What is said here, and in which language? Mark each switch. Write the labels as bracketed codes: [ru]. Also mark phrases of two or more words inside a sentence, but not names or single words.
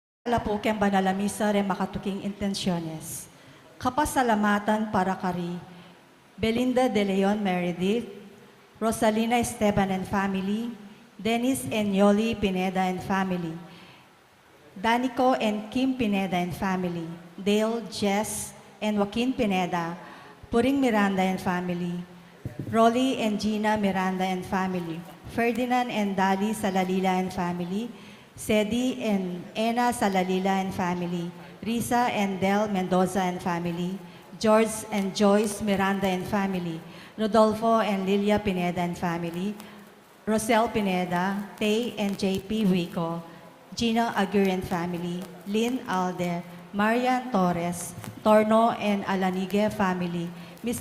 [pam] po ken banalamisa re makatuking intensyones. Kapasalamatan para kari Belinda De Leon Meredith, Rosalina Esteban [en] and family, [pam] Dennis and Yoli Pineda [en] and family, [pam] Danico and Kim Pineda [en] and family, [pam] Dale, Jess, and Joaquin Pineda, Puring Miranda [en] and family, [pam] Rolly and Gina Miranda and family, Ferdinand and Dali Salalila [en] and family, [pam] Sedi and Ena Salalila [en] and family, [pam] Risa and Del Mendoza [en] and family, [pam] George and Joyce Miranda [en] and family, [pam] Rodolfo and Lilia Pineda [en] and family, [pam] Rosel Pineda, Tay and JP Wico, Gina Aguirre [en] and family, [pam] Lynn Alde, Marian Torres, Torno and Alanigue family, Mr.